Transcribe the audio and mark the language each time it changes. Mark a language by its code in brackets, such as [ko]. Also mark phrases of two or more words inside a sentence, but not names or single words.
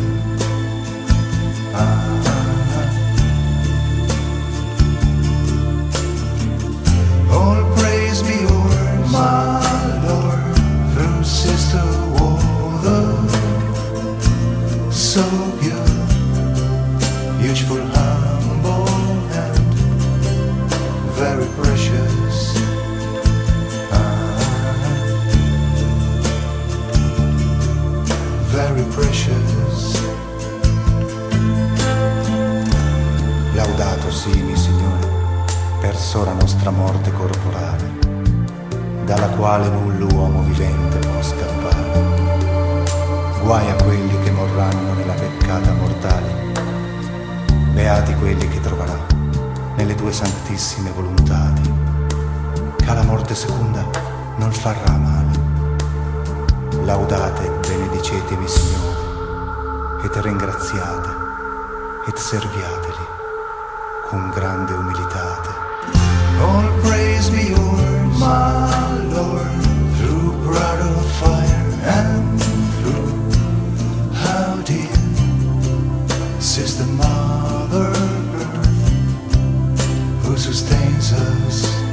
[en] All praise be yours, my Lord, through sister water, so pure, beautiful, humble, and very precious. Very precious. [it] Laudato si, mi Signore, per sora nostra morte corporale, dalla quale null'uomo vivente può scappare. Guai a quelli che morranno nella peccata mortale, beati quelli che troverà nelle tue santissime volontati, che alla morte seconda non farà male. Laudate e benedicetemi, Signore, et ringraziate et serviateli con grande umilitate. [en] All praise be yours, my Lord, through brother fire and through how dear sister mother earth, who sustains us.